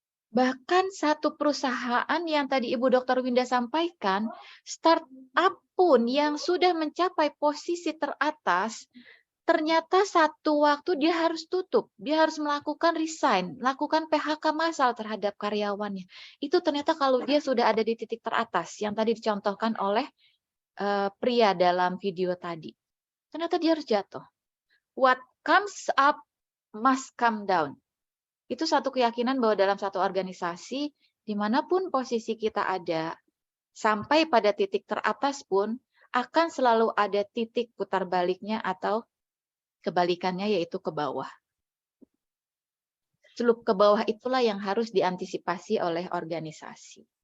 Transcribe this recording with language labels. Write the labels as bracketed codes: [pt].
[id] Bahkan satu perusahaan yang tadi Ibu Dr. Winda sampaikan, startup pun yang sudah mencapai posisi teratas, ternyata satu waktu dia harus tutup, dia harus melakukan resign, melakukan PHK massal terhadap karyawannya. Itu ternyata kalau dia sudah ada di titik teratas, yang tadi dicontohkan oleh pria dalam video tadi. Ternyata dia harus jatuh. [en] What comes up must come down. [id] Itu satu keyakinan bahwa dalam satu organisasi, dimanapun posisi kita ada, sampai pada titik teratas pun, akan selalu ada titik putar baliknya atau kebalikannya, yaitu ke bawah. Celup ke bawah itulah yang harus diantisipasi oleh organisasi.